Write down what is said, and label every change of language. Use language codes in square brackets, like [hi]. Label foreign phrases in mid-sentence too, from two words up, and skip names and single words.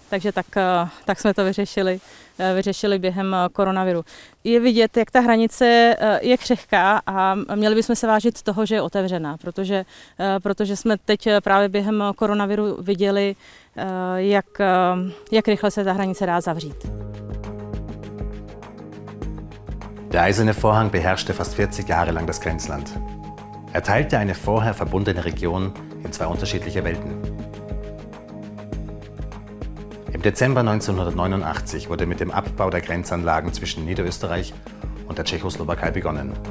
[cs] Takže tak jsme to vyřešili během koronaviru. Je vidět, jak ta hranice je křehká a měli bychom se vážit toho, že je otevřená, protože jsme teď právě během koronaviru viděli, jak rychle se ta hranice dá zavřít. [de] Der Eiserne Vorhang beherrschte fast 40 Jahre lang das Grenzland. Er teilte eine vorher verbundene Region in zwei unterschiedliche Welten. Im Dezember 1989 wurde mit dem Abbau der Grenzanlagen zwischen Niederösterreich und der Tschechoslowakei begonnen.